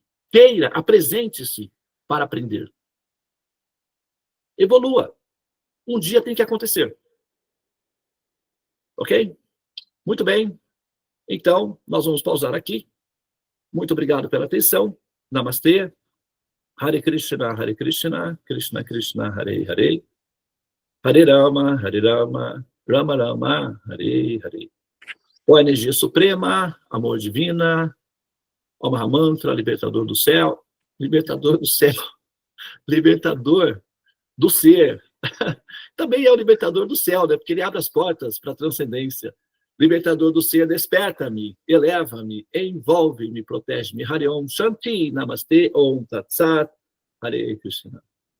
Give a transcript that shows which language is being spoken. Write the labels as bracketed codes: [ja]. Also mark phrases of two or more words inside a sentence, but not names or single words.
[pt] Queira, apresente-se para aprender. Evolua. Um dia tem que acontecer. Ok? Muito bem. Então, nós vamos pausar aqui. Muito obrigado pela atenção. Namastê. [sa] हरे कृष्ण कृष्ण कृष्ण हरे हरे. हरे राम राम राम हरे हरे. [pt] Ó energia suprema, amor divina, ó Mahamantra, libertador do céu, libertador do céu, libertador do ser. Também é o libertador do céu, né? Porque ele abre as portas para a transcendência. Libertador do ser, desperta-me, eleva-me, envolve-me, protege-me. [sa] हरि ॐ शान्ति नमस्ते ॐ तत् सत् हरे कृष्ण.